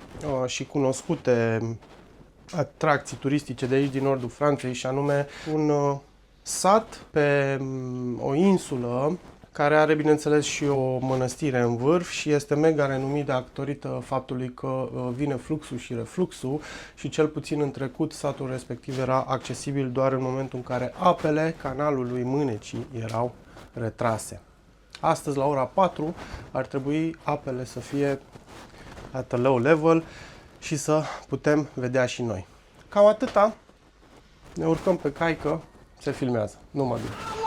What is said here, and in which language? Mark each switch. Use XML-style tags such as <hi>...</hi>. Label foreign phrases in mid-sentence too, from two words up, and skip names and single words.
<ro>și cunoscute atracții turistice de aici din nordul Franței, și anume un sat pe o insulă care are, bineînțeles, și o mănăstire în vârf și este mega renumit datorită faptului că vine fluxul și refluxul, și cel puțin în trecut satul respectiv era accesibil doar în momentul în care apele canalului Mânecii erau retrase. Astăzi, la ora 4, ar trebui apele să fie</ro> <en>at a low level</en> <ro>și să putem vedea și noi. Cam atâta. Ne urcăm pe caică, se filmează. Nu mă duc.</ro>